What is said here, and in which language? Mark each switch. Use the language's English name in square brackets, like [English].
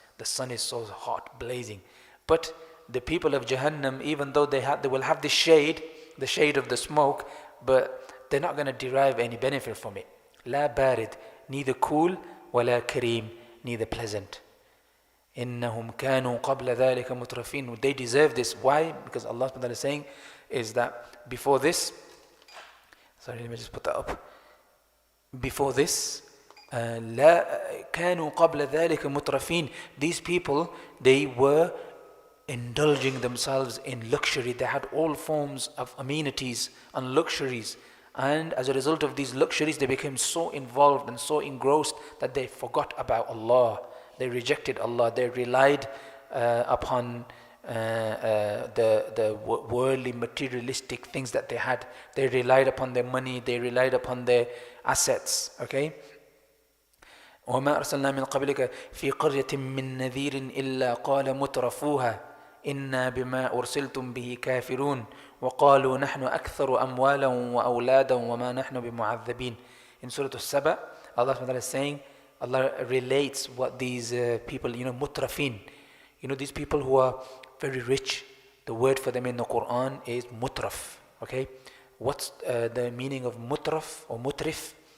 [English] The sun is so hot, blazing. But the people of Jahannam, even though they will have the shade of the smoke, but they're not going to derive any benefit from it. [Arabic] La barid, [English] neither cool, [Arabic] wala kareem, [English] neither pleasant. [Arabic] إِنَّهُمْ كَانُوا قَبْلَ ذَلِكَ مُتْرَفِينَ. [English] They deserve this. Why? Because Allah subhanahu wa ta'ala is saying is that before this, sorry, let me just put that up. Before this, [Arabic] لا كانوا قبل ذلك مترفين. [English] These people, they were indulging themselves in luxury. They had all forms of amenities and luxuries. And as a result of these luxuries, they became so involved and so engrossed that they forgot about Allah. They rejected Allah. They relied upon the worldly materialistic things that they had. They relied upon their money. They relied upon their assets. Okay. [Arabic] وما أرسلنا من قبلك في قرية من نذير إلا قال مترفوها إنا بما أرسلتم به كافرون وقالوا نحن أكثر أموالا وأولادا وما نحن بمعذبين. [English] In Surah Al-Saba, Allah subhanahu wa ta'ala is saying, Allah relates what these people, mutrafin, these people who are very rich. The word for them in the Quran is mutraf. Okay, what's the meaning of mutraf or mutrif?